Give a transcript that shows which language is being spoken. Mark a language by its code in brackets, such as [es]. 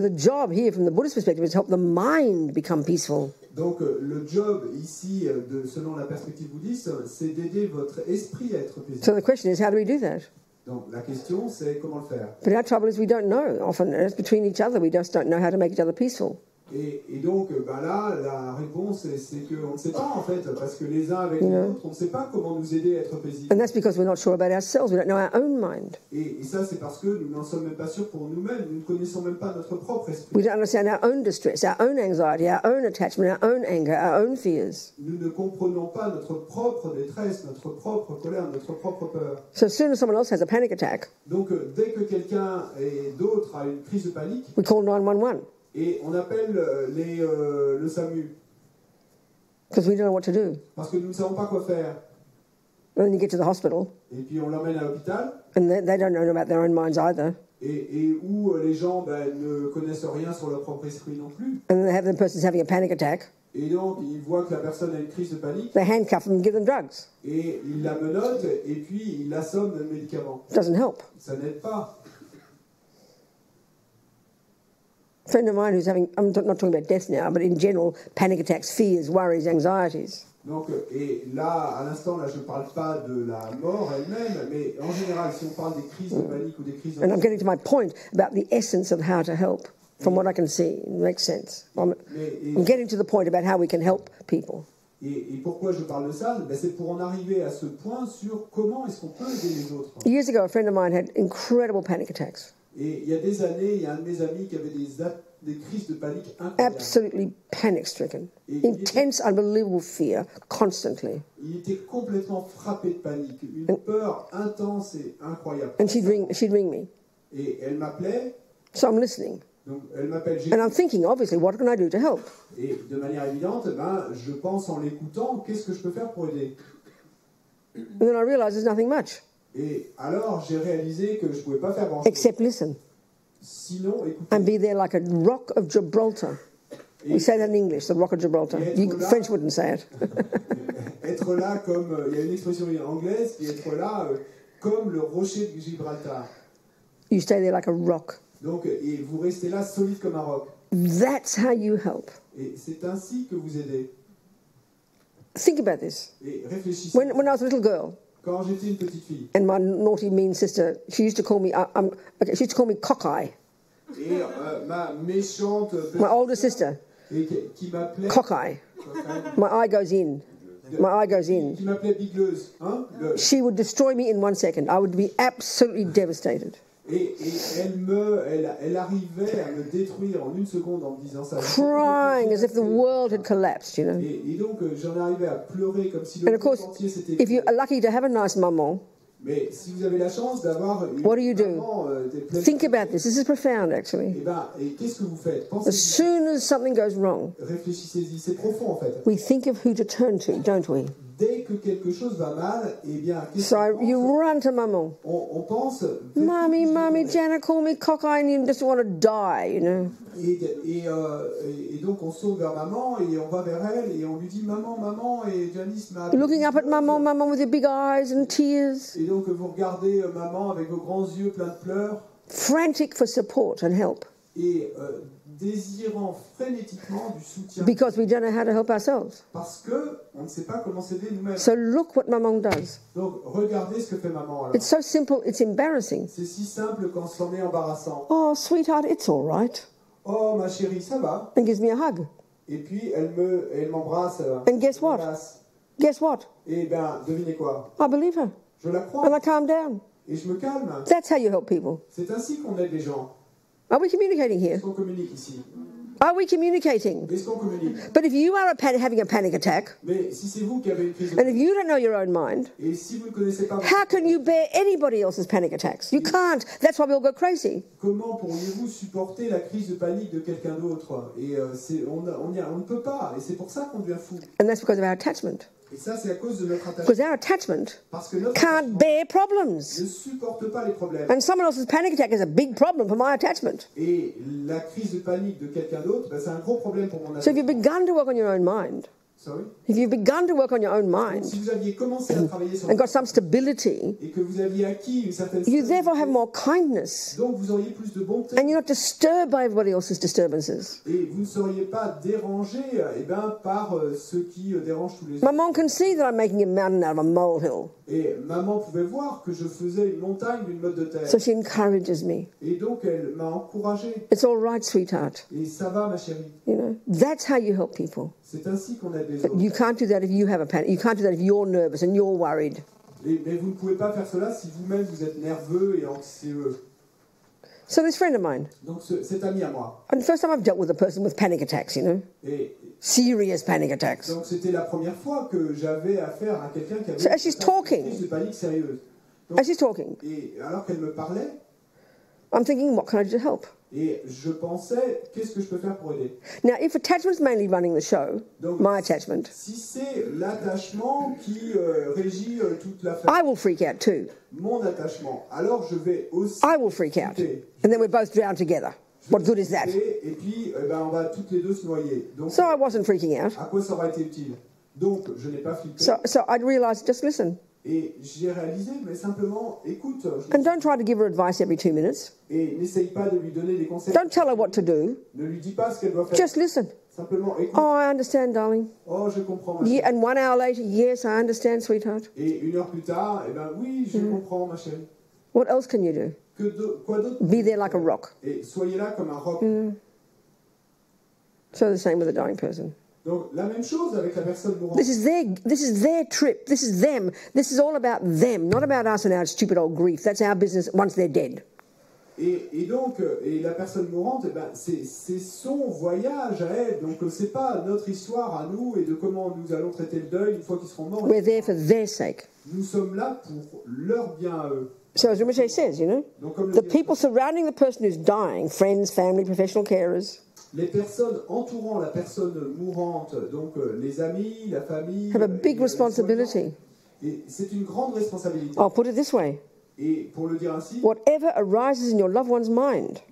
[en] So the job here, from the Buddhist perspective, is to help the mind become peaceful. [fr] Donc, le job ici, selon la perspective bouddhiste, c'est d'aider votre esprit à être paisible. [en] So the question is, how do we do that? [fr] Donc, la question, c'est comment le faire. [en] But our trouble is we don't know. Often, it's between each other, we just don't know how to make each other peaceful. [fr] Et donc, là, la réponse, c'est qu'on ne sait pas, en fait, parce que les uns avec les autres, on ne sait pas comment nous aider à être paisibles. [en] And that's because we're not sure about ourselves. We don't know our own mind. [fr] Et ça, c'est parce que nous n'en sommes même pas sûrs pour nous-mêmes. Nous ne connaissons même pas notre propre esprit. [en] We don't understand our own distress, our own anxiety, our own attachment, our own anger, our own fears. [fr] Nous ne comprenons pas notre propre détresse, notre propre colère, notre propre peur. [en] So as soon as someone else has a panic attack, [fr] Donc, dès que quelqu'un d'autre a une crise de panique, [en] we call 911 [fr] et on appelle le SAMU, [en] because we don't know what to do. [fr] parce que nous ne savons pas quoi faire. [en] And then you get to the hospital, [fr] Et puis on l'emmène à l'hôpital, [en] and they don't know about their own minds either. [fr] et où les gens ne connaissent rien sur leur propre esprit non plus. [en] And then they have the person's having a panic attack. [fr] Et donc, ils voient que la personne a une crise de panique, [en] They handcuff them and give them drugs. [fr] et ils la menottent, et puis ils l'assomment de médicaments. [en] It doesn't help. [fr] Ça n'aide pas. [en] A friend of mine who's having, I'm not talking about death now, but in general, panic attacks, fears, worries, anxieties. [fr] Donc, et là, à l'instant, là, je ne parle pas de la mort elle-même, mais en général, si on parle des crises de panique ou des crises [en] And I'm getting to my point about the essence of how to help, from what I can see. It makes sense. I'm getting to the point about how we can help people. [fr] Et pourquoi je parle de ça? C'est pour en arriver à ce point sur comment est-ce qu'on peut aider les autres. [en] Years ago, a friend of mine had incredible panic attacks. [fr] Et il y a des années, il y a un de mes amis qui avait des crises de panique incroyables. [en] Absolutely panic-stricken. Intense, unbelievable fear, constantly. [fr] Il était complètement frappé de panique, une peur intense et incroyable. [en] And she'd ring me. [fr] Et elle m'appelait. [en] So I'm listening. [fr] Donc elle m'appelle. [en] And I'm thinking, obviously, what can I do to help? [fr] Et de manière évidente, je pense en l'écoutant, qu'est-ce que je peux faire pour aider? [en] And then I realize there's nothing much. [fr] Et alors j'ai réalisé que je ne pouvais pas faire grand-chose. [en] Except listen. [fr] Sinon, écoutez. [en] And be there like a rock of Gibraltar. We say that in English, the rock of Gibraltar. French wouldn't say it. [fr] Être là comme, il y a une expression anglaise qui est être là comme le rocher de Gibraltar. [en] You stay there like a rock. [fr] Donc, et vous restez là solide comme un roc. [en] That's how you help. [fr] Et c'est ainsi que vous aidez. [en] Think about this. [fr] Et réfléchissez. [en] When I was a little girl, [fr] quand j'étais une petite fille, [en] and my naughty, mean sister, she used to call me, she used to call me cockeye. [fr] Et ma méchante, [en] my older sister, [fr] qui m'appelait [en] cockeye. My eye goes in. My eye goes in. [fr] Qui m'appelait bigleuse, hein? [en] She would destroy me in 1 second. I would be absolutely devastated. [fr] Et elle arrivait à me détruire en 1 seconde en me disant ça. [en] Crying as if the world had collapsed, you know. [fr] Et donc j'en arrivais à pleurer comme si [en] And [fr] le [en] of course, [fr] monde entier s'était. [en] if you're lucky to have a nice maman, [fr] mais si vous avez la chance d'avoir une [en] what do you [fr] maman, [en] do? Think about this. This is profound, actually. [fr] Et qu'est-ce que vous faites? [en] As soon as something goes wrong, [fr] réfléchissez-y, c'est profond en fait. [en] we think of who to turn to, don't we? [fr] Dès que quelque chose va mal, eh bien, [en] So you run to maman. [fr] On pense. [en] Mommy, Janet called me cockeye, and you just want to die, you know. [fr] Et donc on saute vers maman et on va vers elle et on lui dit maman et Janice m'a. [en] Looking up at maman with your big eyes and tears. [fr] Et donc vous regardez maman avec vos grands yeux pleins de pleurs. [en] Frantic for support and help. [fr] Et désirant frénétiquement du soutien. [en] Because we don't know how to help ourselves. [fr] Parce que on ne sait pas comment s'aider nous-mêmes. [en] So look what maman does. [fr] Donc regardez ce que fait maman alors. [en] It's so simple, it's embarrassing. [fr] C'est si simple quand c'en est embarrassant. [en] Oh, sweetheart, it's all right. [fr] Oh ma chérie, ça va. [en] And gives me a hug. [fr] Et puis elle m'embrasse. [en] And guess what? Guess what? [fr] Et ben devinez quoi? [en] I believe her. [fr] Je la crois. [en] And I calm down. [fr] Et je me calme. [en] That's how you help people. [fr] C'est ainsi qu'on aide les gens. [en] Are we communicating here? [fr] Est-ce qu'on communique ici? [en] Are we communicating? [fr] Est-ce qu'on communique? [en] But if you are having a panic attack, [fr] Mais si c'est vous qui avez une crise de [en] and if you don't know your own mind, [fr] et si vous ne connaissez pas [en] how can you bear anybody else's panic attacks? You can't. That's why we all go crazy. [fr] comment pourriez-vous supporter la crise de panique de quelqu'un d'autre? Et on ne peut pas. Et c'est pour ça qu'on devient fou. [en] And that's because of our attachment. [fr] Et ça, c'est à cause de notre attachement. [en] Because our attachment [fr] Parce que notre [en] can't bear problems. [fr] ne supporte pas les problèmes. [en] And someone else's panic attack is a big problem for my attachment. [fr] Et la crise de panique de quelqu'un d'autre, c'est un gros problème pour mon [en] So if [fr] attachement. [en] you've begun to work on your own mind, Sorry? If you've begun to work on your own [fr] Donc, [en] mind [fr] si vous aviez commencé à travailler sur [en] and got some stability, [fr] et que vous aviez acquis une certaine [en] you therefore [fr] stabilité, [en] have more kindness, [fr] donc vous auriez plus de bonté [en] and you're not disturbed by everybody else's disturbances. [fr] et vous ne seriez pas dérangé par ce qui dérange tous les [en] My [fr] autres. [en] mom can see that I'm making a mountain out of a molehill, [fr] Et maman pouvait voir que je faisais une montagne d'une motte de terre. [en] so she encourages me. [fr] Et donc elle m'a encouragé. [en] It's all right, sweetheart. [fr] Et ça va, ma chérie. [en] You know, that's how you help people. [fr] C'est ainsi qu'on aide les [en] But [fr] autres. [en] you can't do that if you have a panic. You can't do that if you're nervous and you're worried. [fr] Mais vous ne pouvez pas faire cela si vous-même vous êtes nerveux et anxieux. [en] So this friend of mine, [fr] Donc cet ami à moi. [en] and the first time I've dealt with a person with panic attacks, you know, [fr] Et [en] serious panic attacks. [fr] donc c'était la première fois que j'avais affaire à quelqu'un qui avait [en] So as she's talking- [fr] une crise de panique sérieuse. Donc, [en] As she's talking, [fr] et alors qu'elle me parlait, [en] I'm thinking, what can I do to help? [fr] et je pensais, qu'est-ce que je peux faire pour aider? [en] Now, if attachment's mainly running the show, [fr] Donc, [en] my attachment, [fr] si c'est l'attachement qui régit toute l'affaire, [en] I will freak out too. [fr] mon attachement, alors je vais aussi [en] I will freak out. And then we're both drowned together. What good is that? [fr] et puis on va toutes les deux se noyer. Donc [en] So I wasn't freaking out. [fr] à quoi ça aurait été utile? Donc je n'ai pas flippé. [en] So I'd realised, just listen. [fr] Et j'ai réalisé, mais simplement, écoute, [en] And don't try to give her advice every 2 minutes. [fr] et n'essaye pas de lui donner des conseils. [en] Don't tell her what to do. [fr] Ne lui dis pas ce qu'elle doit faire. [en] Just listen. [fr] Simplement, écoute. [en] Oh, I understand, darling. [fr] Oh, je comprends, ma [en] Yeah, [fr] chérie. [en] and 1 hour later, yes, I understand, sweetheart. [fr] Et 1 heure plus tard, oui, je comprends, ma chérie. [en] What else can you do? [fr] Quoi d'autre? [en] Be there like a rock. [fr] Et soyez là comme un roc. [en] So the same with a dying person. [fr] Donc, la même chose avec la personne mourante. [en] This is their trip. This is them. This is all about them, not about us and our stupid old grief. That's our business once they're dead. [fr] Et donc, la personne mourante, c'est son voyage à elle. Donc, c'est pas notre histoire à nous et de comment nous allons traiter le deuil une fois qu'ils seront morts. [en] We're there for their sake. [fr] Nous sommes là pour leur bien à eux. [en] So as Rinpoche says, you know, [fr] Donc, comme le [en] the [fr] dit- [en] people surrounding the person who's dying, friends, family, professional carers, [fr] les personnes entourant la personne mourante, donc les amis, la famille, [en] have a big [fr] et, les [en] responsibility. [fr] soignants. Et c'est une grande responsabilité. [en] I'll put it this way. [fr] Et pour le dire ainsi, [en] Whatever arises in your loved one's mind,